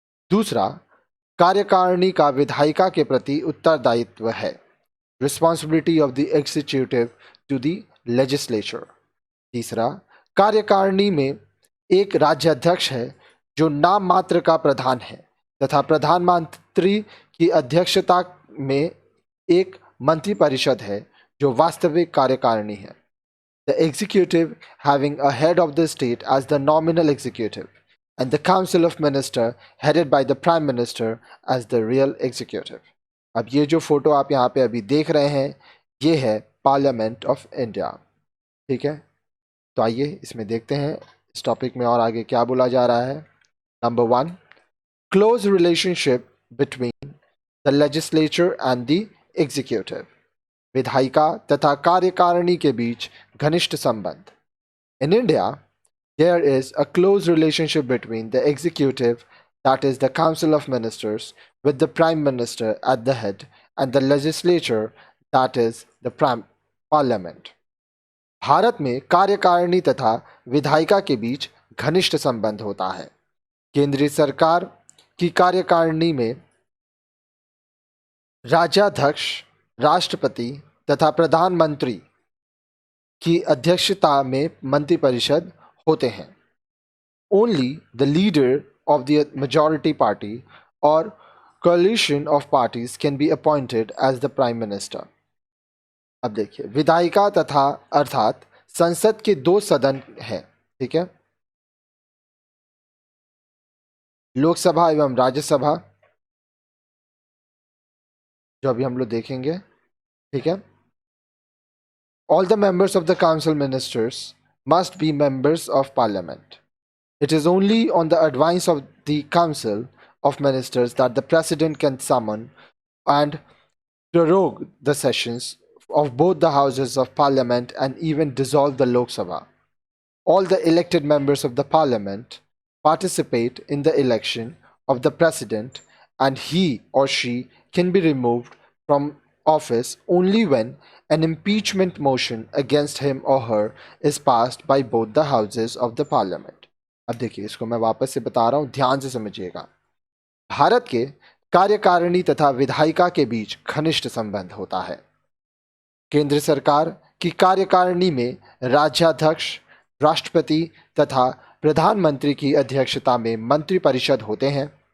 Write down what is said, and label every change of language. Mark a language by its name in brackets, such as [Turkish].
[Hindi] दूसरा, कार्यकारिणी का विधायिका के प्रति उत्तरदायित्व है, [English] Responsibility of the executive to the legislature. [Hindi] तीसरा, कार्यकारिणी में एक राज्याध्यक्ष है जो नाम मात्र का प्रधान है तथा प्रधानमंत्री की अध्यक्षता में एक मंत्रिपरिषद है जो वास्तविक कार्यकारिणी है. [English] The executive having a head of the state as the nominal executive and the council of minister headed by the prime minister as the real executive. [Hindi] अब ये जो फोटो आप यहाँ पे अभी देख रहे हैं ये है पार्लियामेंट ऑफ इंडिया. ठीक है, तो आइए इसमें देखते हैं इस टॉपिक में और आगे क्या बोला जा रहा है. [English] Number 1, close relationship between the legislature and the executive. [Hindi] विधायिका तथा कार्यकारिणी के बीच घनिष्ठ संबंध. [English] In India, there is a close relationship between the executive, that is the council of ministers, with the prime minister at the head and the legislature, that is the parliament. [Hindi] Bharat में कार्यकारिणी तथा विधायिका के बीच घनिष्ठ संबंध होता है। केंद्रीय सरकार की कार्यकारिणी में राज्याध्यक्ष, राष्ट्रपति तथा प्रधानमंत्री की अध्यक्षता में मंत्रिपरिषद होते हैं। [English] Only the leader of the majority party or coalition of parties can be appointed as the prime minister. [Hindi] अब देखिए, विधायिका तथा अर्थात संसद के दो सदन हैं, ठीक है, लोकसभा एवं राज्यसभा, जो अभी हम लोग देखेंगे, ठीक है। [English] All the members of the council ministers must be members of parliament. It is only on the advice of the council of ministers that the president can summon and prorogue the sessions of both the houses of parliament and even dissolve the Lok Sabha. All the elected members of the parliament participate in the election of the president, and he or she can be removed from office only when an impeachment motion against him or her is passed by both the houses of the parliament. [Hindi] अब देखिए, इसको मैं वापस से बता रहा हूं, ध्यान से समझिएगा। भारत के कार्यकारिणी तथा विधायिका के बीच घनिष्ठ संबंध होता है। केंद्र सरकार की कार्यकारिणी में राज्याध्यक्ष, राष्ट्रपति तथा प्रधानमंत्री की अध्यक्षता में मंत्रिपरिषद होते हैं।